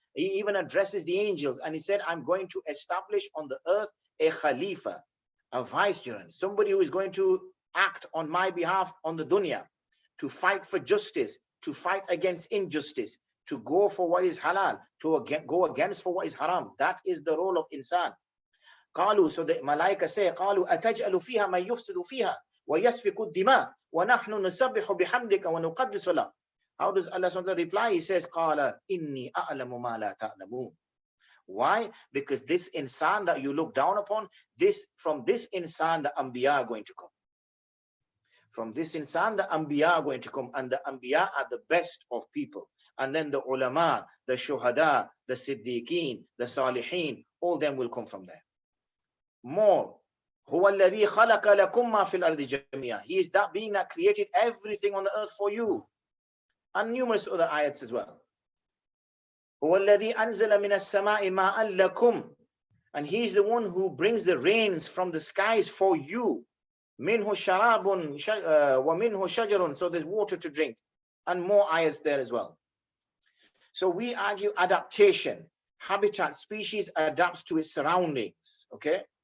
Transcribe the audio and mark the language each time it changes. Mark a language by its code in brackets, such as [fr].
[en] He even addresses the angels and he said, I'm going to establish on the earth a khalifa, a vicegerent, somebody who is going to act on my behalf on the dunya, to fight for justice, to fight against injustice, to go for what is halal, to go against for what is haram. That is the role of insan. [ar] قالوا, [en] so the malaika say, [ar] قالوا أتجعل فيها من يفسد فيها ويسفك الدماء ونحن نسبح بحمدك ونقدس لك. [en] How does Allah reply? He says, [ar] قال إني أعلم ما لا تعلمون. [en] Why? Because this insan that you look down upon, from this insan the Anbiya are going to come. From this insan the Anbiya are going to come, and the Anbiya are the best of people. And then the ulama, the shuhada, the siddiqeen, the salihin, all them will come from there. More. [ar] هو الذي خلق لكم ما في الأرض جميعا. [en] He is that being that created everything on the earth for you. And numerous other ayats as well. [ar] هو الذي أنزل من السماء ماء لكم. [en] And he is the one who brings the rains from the skies for you. [ar] منه شراب ومنه شجر. [en] So there's water to drink. And more ayats there as well. So we argue adaptation. Habitat, species adapts to its surroundings. Okay.